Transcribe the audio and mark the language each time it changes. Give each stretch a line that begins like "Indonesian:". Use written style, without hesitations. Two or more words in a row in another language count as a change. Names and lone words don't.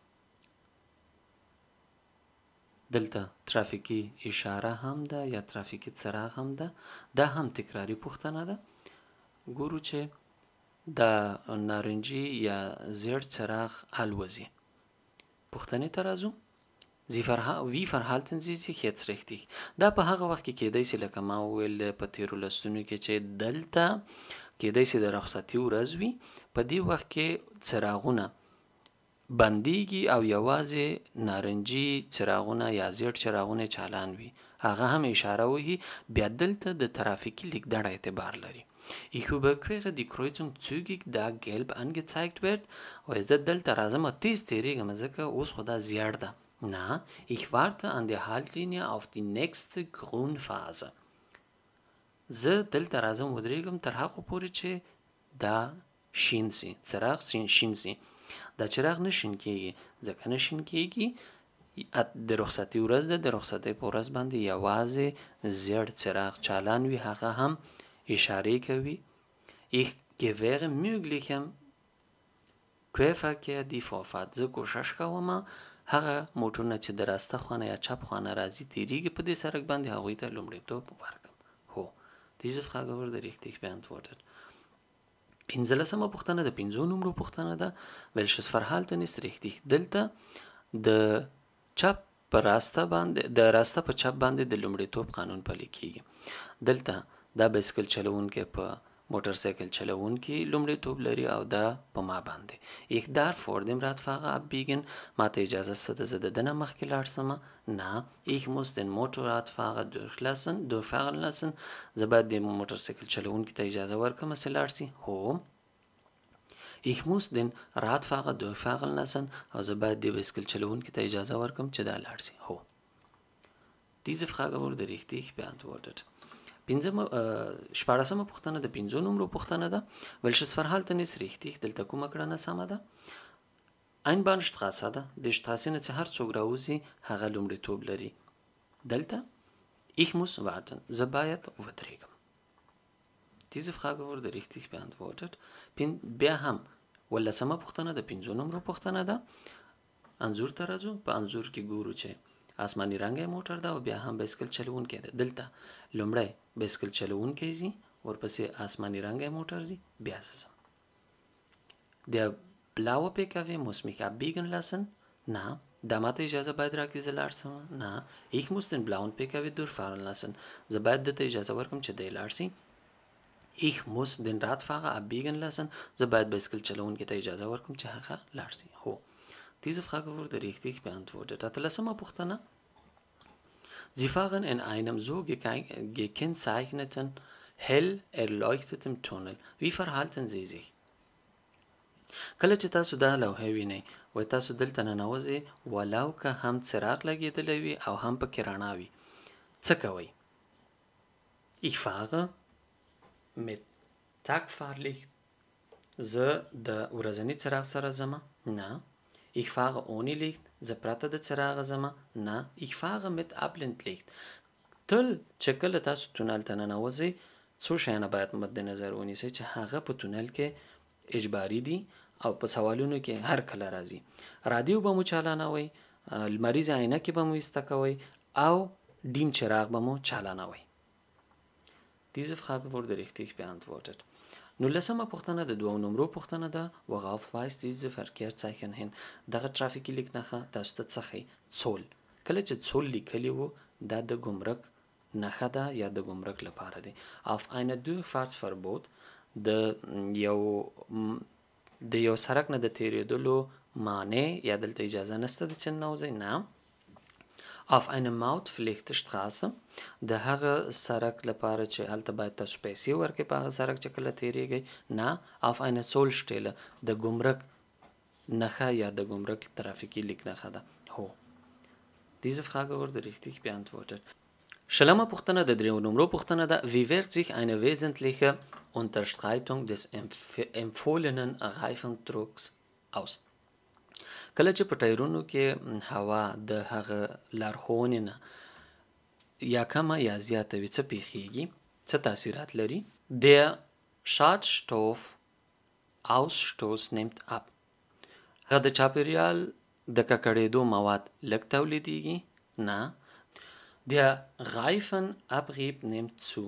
Pashto: دلته ترافیکي اشاره هم ده یا ترافیکي څراغ هم ده. دا هم تکراری پوښتنه ده. ګورو چې د نارنجي یا زیړ څراغ الوزي. پوښتنې ته راځو.
German: Wie verhalten Sie sich jetzt richtig؟
Pashto: دا په هغه وخت کې کېدای سي لکه ما وویل په تیرو لستونو کې چې دلته کېدای سي د رخصتي ورځ وي. په دې وخت کې څراغونه بندیږي او یوازې نارنجي څراغونه یا زیړ څراغونه چالان وي، هغه هم اشاره وهي. بیا دلته د ترافیکي لیکدړ اعتبار لري.
German: Ich überquere die Kreuzung zügig da gelb angezeigt wird.
Pashto: او زه دلته راځم تیز تیریږم ځکه اوس خو دا زیړ ده.
German: Na, ich warte an der Haltlinie auf die nächste Grünphase.
Pashto: زه دلته راځم ودرېږم تر هغو پورې چې دا شین سي، څراغ شین سي. دا چراغ نه شین کېږي. ځکه نه شین کېږي د رخصتي ورځ ده. د رخصتۍ په ورځ باندې یوازې زیړ څراغ چالان وي، هغه هم اشارې کوي.
German: Ich gewähre möglichem Querverkehr die Vorfahrt.
Pashto: زه کوشش کوم هغه موټرونه چې د راسته خوانه یا چپ خوانه راځي تیریږي په دې سړک باندې هغوی ته لومړیتوب ورکړم. هو.
German: Diese Frage wurde richtig beantwortet.
Pashto: 15مه پوښتنه د 5 نمبرو پوښتنه ده.
German: Welches Verhalten ist richtig؟
Pashto: دلته د چپ په راسته باندې د راسته په چپ باندې د لومړیتوب قانون پلی کیږي. دلته دا بایسکل چلوونکی په موټر سایکل چلوونکی لومړیتوب لري او دا په ما باندې.
German: Ich darf vor dem Radfahrer abbiegen.
Pashto: ما ته اجازه شته زه د ده نه مخکې لاړ شم. نه.
German: Ich muss den Motorradfahrer durchfahren lassen.
Pashto: زه باید د موټر سایکل چلوونکي ته اجازه ورکړم چې لاړ شي. هو.
German: Ich muss den Radfahrer durchfahren lassen.
Pashto: او زه باید د بایسکل چلوونکي ته اجازه ورکړم چې دا لاړ شي. هو.
German: Diese Frage wurde richtig beantwortet.
Pashto: 14مه پوښتنه د 5 نمبرو پوښتنه ده.
German: Welches Verhalten ist richtig؟
Pashto: دلته کومه کړنه سمه ده؟ Einbahnstraße ده. د شټراسې نه چې هر څوک راوځي هغه لومړیتوب لري.
German: دلته Ich muss warten.
Pashto: زه باید ودرېږم.
German: Diese Frage wurde richtig beantwortet.
Pashto: بیا هم 15مه پوښتنه د 5 نمبرو پوښتنه ده. انځور ته راځو. په انځور کې ګورو چې آسماني رنګه موټر ده او بیا هم بایسکل چلوونکی ده. دلته لومړی بایسکل چلوونکی ځي، ورپسې آسماني رنګه موټر ځي، بیا زه.
German: Der blaue PKW muss mich abbiegen lassen. Na, da
Pashto: ماته اجازه باید راکړي زه لاړ شم.
German: Na, ich muss den blauen PKW durchfahren lassen.
Pashto: زه باید دته اجازه ورکړم چې دی لاړ شي.
German: Ich muss den Radfahrer abbiegen lassen.
Pashto: زه باید بایسکل چلوونکی ته اجازه ورکړم چې هغه لاړ شي. هو.
German: Diese Frage wurde richtig beantwortet.
Pashto: 13مه پوښتنه.
German: Sie fahren in einem so gekennzeichneten, hell erleuchteten Tunnel. Wie verhalten Sie sich?
Pashto: کله چې تاسو دا لوحه وینئ وایي تاسو دلته ننوځئ ولو که هم څراغ لګېدلی وي او هم پکې رڼا وي څه کوئ
German: Ich fahre mit Tagfahrlicht.
Pashto: زه د ورځني څراغ سره ځمه نه
German: Ich fahre ohne Licht.
Pashto: زه پرته د څراغه ځمه نه
German: Ich fahre mit Abblendlicht.
Pashto: تل چې کله تاسو تونل ته ننوځئ څو شیانه باید مد نظر ونیسئ چې هغه په تونل کې اجباري دي او په سوالونو کې هر کله راځي رادیو به مو چالانوئ لمریزه عینکې به مو ایسته کوئ او ډیم چراغ به مو چالانوئ
German: Diese Frage wurde richtig beantwortet.
Pashto: Nun لسمه پوښتنه د دوو نمرو پوښتنه ده
German: worauf weist diese Verkehrszeichen hin
Pashto: دغه ترافیکي لیک نښه تاسو ته څه ښیي څول کله چې څول لیکلي وو دا د ګمرک نښه ده یا د ګمرک لپاره دی
German: auf eine Durchfahrtsverbot
Pashto: د یو سړک نه د تېرېدلو مانع یا دلته اجازه نشته د چې ننوځئ نه
German: auf eine Mautpflichtige Straße
Pashto: د هغه سړک لپاره چې هلته باید تاسو پیسې ورکړئ په هغه سړک چې کله تېرېږئ نه
German: auf eine Zollstelle
Pashto: د ګمرک نښه یا د ګمرک ترافیکي لیک نښه ده هو
German: Diese Frage wurde richtig beantwortet.
Pashto: شلمه پوښتنه د دریو نمرو پوښتنه ده
German: Wie wirkt sich eine wesentliche Unterschreitung des empfohlenen Reifendrucks aus?
Pashto: کله چې په ټایرونو کې هوا د هغه لارښوونې نه یا کمه یا زیاته وي څه پیښیږي څه تاثیرات لري
German: Der Schadstoffausstoß nimmt ab.
Pashto: هغه د چاپیریال د ککړېدو مواد لږ تولیدېږي نه
German: Der Reifenabrieb nimmt zu.